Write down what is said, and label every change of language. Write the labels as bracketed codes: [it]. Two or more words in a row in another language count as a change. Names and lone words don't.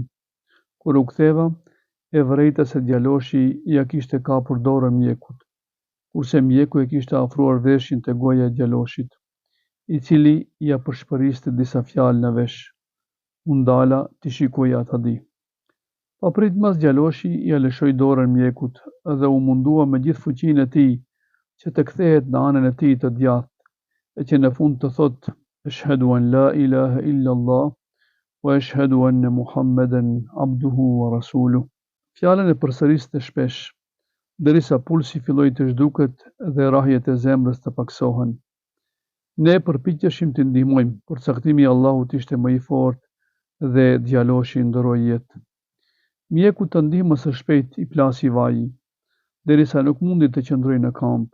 [sq] Kur u ktheva, e vërejta se djaloshi ja kishte kapur dorën mjekut, kurse mjeku e kishte afruar veshin te goja e djaloshit, i cili ja përshpëriste disa fjalë në vesh. Unë ndala t'i shikoja ta di. Papritmas djaloshi ja lëshoi dorën mjekut dhe u mundua me gjithë fuqinë e tij që të kthehet në anën e tij të djathtë, e që në fund të thotë: [ar] "أشهد أن لا إله إلا الله وأشهد أن محمدا عبده ورسوله." [sq] Fjalën e përsëriste shpesh, derisa pulsi filloi të zhduket dhe rrahjet e zemrës të paksohen. Ne përpiqeshim t'i ndihmojmë, përcaktimi i Allahut ishte më i fortë dhe djaloshi ndroi jetë. Mjeku të ndihmës së shpejtë i plasi vaji, derisa nuk mundi të qëndrojë në kamp.